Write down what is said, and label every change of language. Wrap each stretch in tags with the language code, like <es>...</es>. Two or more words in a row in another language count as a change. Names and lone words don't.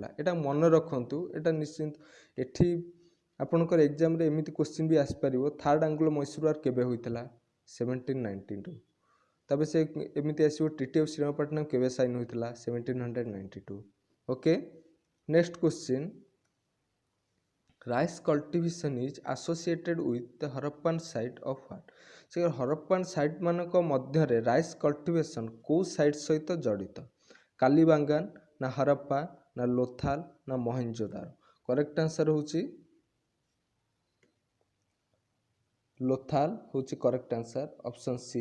<or>ଏଇଟା ମନେ ରଖନ୍ତୁ, ଏଇଟା ନିଶ୍ଚିନ୍ତ ଏଠି ଆପଣଙ୍କର ଏକ୍ଜାମରେ ଏମିତି କ୍ୱେଶ୍ଚିନ୍ ବି ଆସିପାରିବ, ଥାର୍ଡ଼ ଆଙ୍ଗ୍ଲୋ ମୈଶୂର ୱାର୍ କେବେ ହୋଇଥିଲା, 1792। ତାପରେ ସେ ଏମିତି ଆସିବ, ଟ୍ରିଟି ଅଫ୍ ଶ୍ରୀରଙ୍ଗପାଟନମ୍ କେବେ ସାଇନ୍ ହୋଇଥିଲା, 1792।</or> <en>okay, next question, Rice cultivation is associated with the Harappan site of what?</en> <or>ସେ</or> <en>Harappan site</en> <or>ମାନଙ୍କ ମଧ୍ୟରେ</or> <en>rice cultivation</en> <or>କେଉଁ ସାଇଟ୍ ସହିତ ଜଡ଼ିତ? କାଲିବାଙ୍ଗାନ ନା ହରପ୍ପା ନା ଲୋଥାଲ ନା ମହେଞ୍ଜୋଦାରୋ?</or> <en>correct answer ହେଉଛି ଲୋଥାଲ ହେଉଛି correct answer option C.</en>